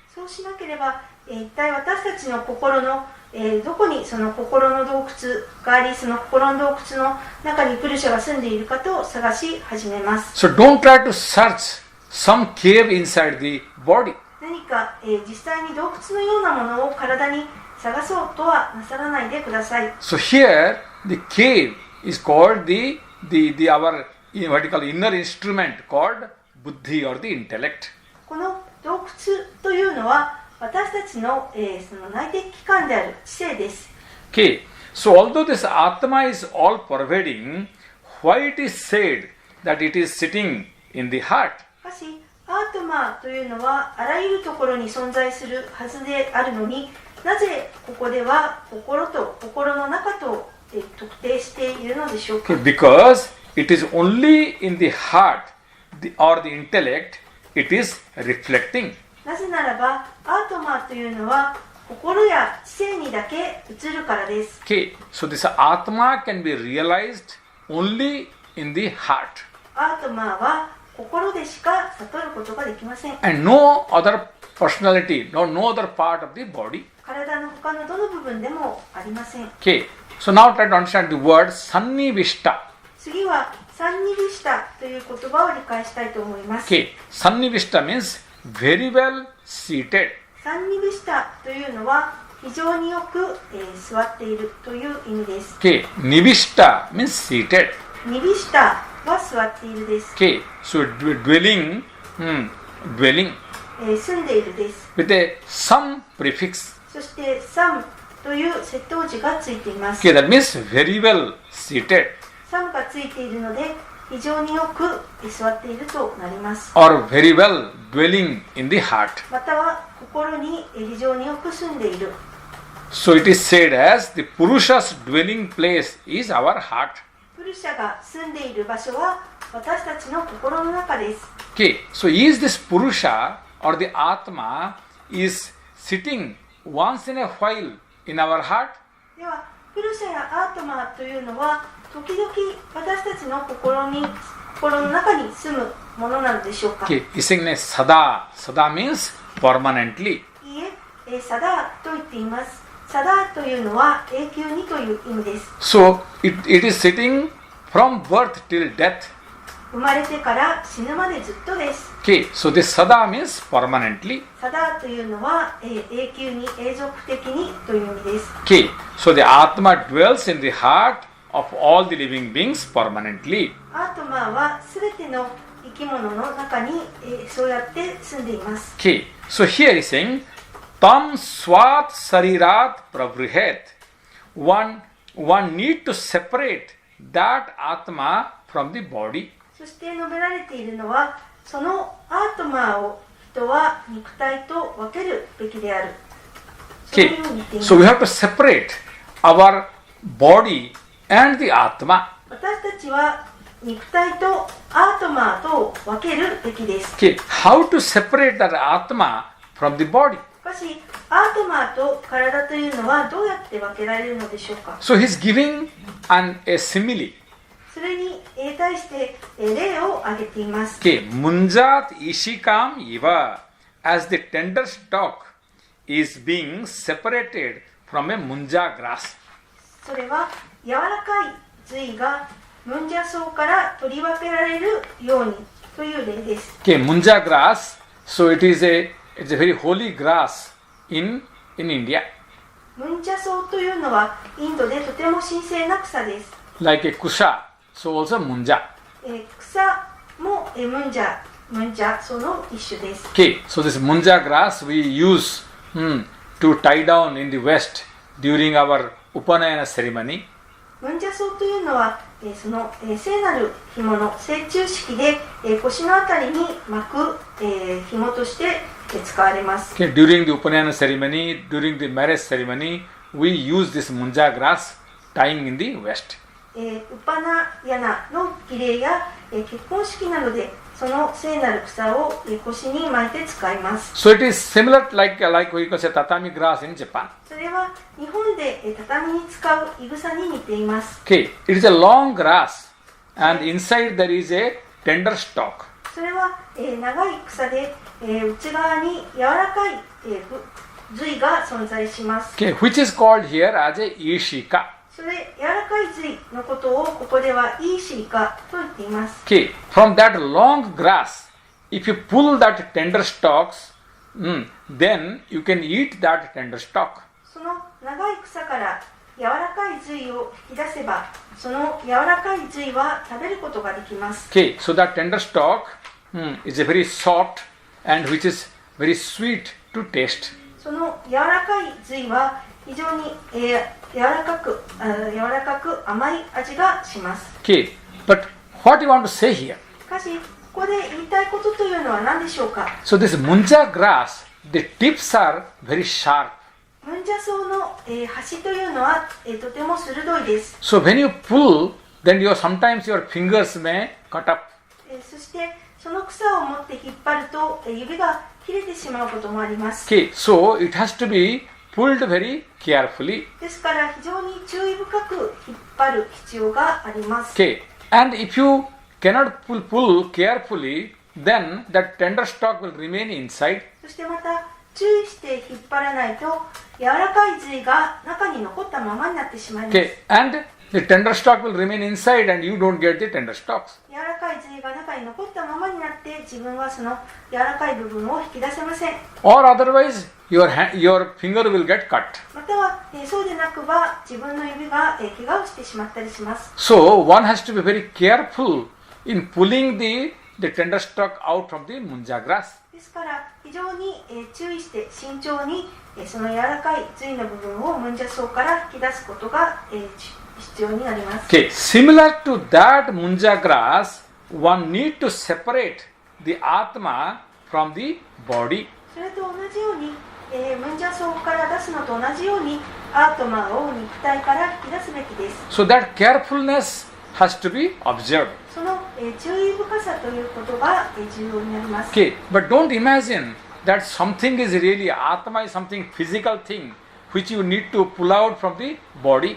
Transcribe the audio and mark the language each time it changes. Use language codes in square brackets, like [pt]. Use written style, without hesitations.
[ja] そうしなければ、一体私たちの心の、どこにその心の洞窟があり、その心の洞窟の中にプルシャが住んでいるかと探し始めます。 [en] So don't try to search some cave inside the body. [ja] 何か、実際に洞窟のようなものを体に探そうとはなさらないでください。 [en] So here the cave is called our what you call inner instrument called buddhi or the intellect. [ja] この洞窟というのは私たちの、その内的器官である知性です。 [en] Okay, so although this Atma is all pervading, why it is said that it is sitting in the heart? [ja] しかしアートマというのはあらゆるところに存在するはずであるのに、なぜここでは心と心の中と特定しているのでしょうか。 [en] Okay, because it is only in the heart or the intellect it is reflecting. [ja] なぜならばアートマというのは心や知性にだけ映るからです。 [en] Okay, so this Atma can be realized only in the heart. [ja] アートマは心でしか悟ることができません。 [en] And no other personality, no other part of the body. [ja] 体の他のどの部分でもありません。 [en] Okay, so now try to understand the word Sannivishta. [ja] 次はサンニビシタという言葉を理解したいと思います。 [en] Okay, Sannivishta means very well seated. [ja] サンニビシタというのは非常によく、座っているという意味です。 [en] Okay, Nivishta means seated. [ja] ニビシタは座っているです。 [en] Okay, so dwelling, dwelling [ja] 住んでいるです。 [en] with a some prefix. [ja] そしてサムという接頭字がついています。 [en] Okay, that means very well seated [ja] サムがついているので非常によく座っているとなります。 [en] or very well dwelling in the heart. [ja] または心に非常によく住んでいる。 [en] So it is said as the Purusha's dwelling place is our heart. [ja] プルシャが住んでいる場所は私たちの心の中です。 [en] Okay, so is this Purusha or the Atma is sitting once in a while in our heart? [ja] ではプルシャやアートマというのは時々私たちの心の中に住むものなのでしょうか。 [en] Okay, is saying Sada. Sada means permanently. [ja] いいえ、サダーと言っています。サダーというのは永久にという意味です。 [en] So it is sitting from birth till death. [ja] 生まれてから死ぬまでずっとです。 [en] Okay, so this Sada means permanently. [ja] サダーというのは、永久に永続的にという意味です。 [en] Okay, so the Atma dwells in the heart of all the living beings permanently. [ja] アートマはすべての生き物の中に、そうやって住んでいます。 [en] Okay, so here is saying [sa] Tam swat sarirat pravrihet. [en] One need to separate that Atma from the body. [ja] そして述べられているのは、そのアートマを人は肉体と分けるべきである。そういう [en] Okay, [ja] ふうに言っています。 [en] so we have to separate our body and the Atma. [ja] 私たちは肉体とアートマと分けるべきです。 [en] Okay, how to separate that Atma from the body? [ja] しかしアートマーと体というのはどうやって分けられるのでしょうか。 [en] So he's giving a simile. [ja] それに対して例を挙げています。 [en] Okay, [sa] munjat ishikam iva, [en] as the tender stalk is being separated from a munja grass. [ja] それは柔らかい髄がムンジャ草から取り分けられるようにという例です。 [en] Okay, munja grass. So it's a very holy grass in India. [ja] ムンジャ草というのはインドでとても神聖な草です。 [en] Like a kusha, so also munja. [ja] 草もムンジャ草の一種です。 [en] Okay, so this munja grass we use to tie down in the west during our Upanayana ceremony. [ja] ムンジャ草というのはその聖なる紐の聖中式で腰のあたりに巻く紐として使われます。 [en] Okay, during the Upanayana ceremony, during the marriage ceremony, we use this munja grass tying in the west. [ja] ウパナヤナの儀礼や結婚式などでその聖なる草を腰に巻いて使います。 [en] So it is similar like we can say tatami grass in Japan. [ja] それは日本で畳に使ういぐさに似ています。 [en] Okay, it is a long grass and inside there is a tender stalk. [ja] それは長い草で内側に柔らかい髄が存在します。 [en] Okay, which is called here as a ishika. [ja] それ柔らかい髄のことをここではイーシーカと言っています。 [en] Okay, from that long grass, if you pull that tender stalks, then you can eat that tender stalk. [ja] その長い草から柔らかい髄を引き出せば、その柔らかい髄は食べることができます。 [en] Okay, so that tender stalk is a very soft and which is very sweet to taste. [ja] その柔らかい髄は非常に柔らかく甘い味がします。 [en] Okay, but what you want to say here? [ja] しかし、ここで言いたいことというのは何でしょうか。 [en] So this munja grass, the tips are very sharp. [ja] ムンジャ草の端というのはとても鋭いです。 [en] So when you pull, then sometimes your fingers may cut up. [ja] そしてその草を持って引っ張ると指が切れてしまうこともあります。 [en] Okay, so it has to be pulled very carefully. [ja] ですから非常に注意深く引っ張る必要があります。 [en] Okay, and if you cannot pull carefully, then that tender stalk will remain inside. [ja] そしてまた注意して引っ張らないと柔らかい髄が中に残ったままになってしまいます。 [en] Okay, and the tender stalk will remain inside and you don't get the tender stalks. [ja] 柔らかい髄が中に残ったままになって自分はその柔らかい部分を引き出せません。 [en] Or otherwise, your finger will get cut. [ja] またはそうでなくば自分の指が怪我をしてしまったりします。 [en] So one has to be very careful in pulling the tender stalk out from the munja grass. [ja] ですから非常に注意して慎重にその柔らかい髄の部分をムンジャ草から引き出すことが必要になります。 [en] Okay, similar to that munja grass, one need to separate the atma from the body. [ja] それと同じようにムンジャ草から出すのと同じようにアートマを肉体から引き出すべきです。 [en] So that carefulness has to be observed. [ja] その注意深さということが重要になります。 [en] Okay, but don't imagine that something is really atma is something physical thing which you need to pull out from the body.